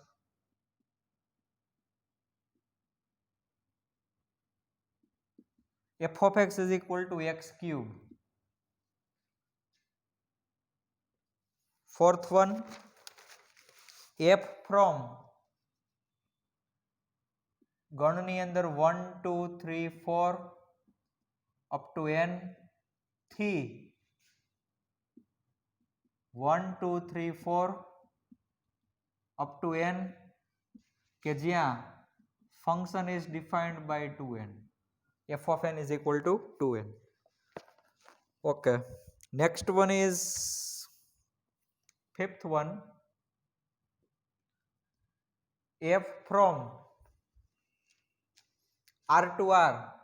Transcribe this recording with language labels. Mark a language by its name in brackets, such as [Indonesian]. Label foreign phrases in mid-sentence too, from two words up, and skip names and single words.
[English] F of x is equal to x cube. Fourth one. F from [Gujarati] ગણની અંદર [English] 1 2 3 4 up to n થી 1 2 3 4 up to n [Gujarati] કે જ્યાં [English] function is defined by 2n. F of n is equal to 2n. Okay. Next one is fifth one. F from R to R.